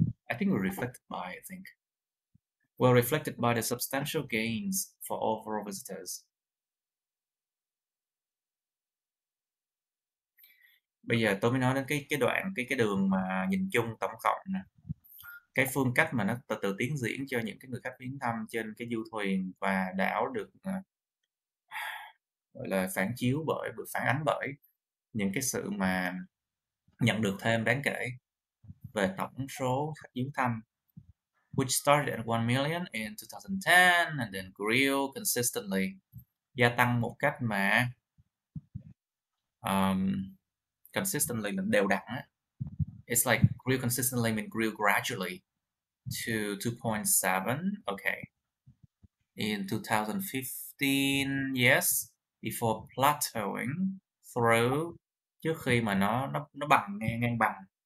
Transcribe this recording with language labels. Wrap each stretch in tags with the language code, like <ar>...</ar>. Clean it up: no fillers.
<en>I think we're reflected by, were reflected by the substantial gains for overall visitors.</en> <vi>Bây giờ tôi mới nói đến cái đoạn cái đường mà nhìn chung tổng cộng nè. Cái phương cách mà nó từ từ tiến diễn cho những cái người khách viếng thăm trên cái du thuyền và đảo được gọi là phản ánh bởi những cái sự mà nhận được thêm đáng kể về tổng số khách viếng thăm,</vi> <en>which started at 1 million in 2010 and then grew consistently,</en> <vi>gia tăng một cách mà consistently là đều đặn á.</vi> <en>It's like grew consistently means grew gradually to 2.7. Okay. In 2015, yes, before plateauing through,</en> <vi>trước khi mà nó ngang bằng.</vi>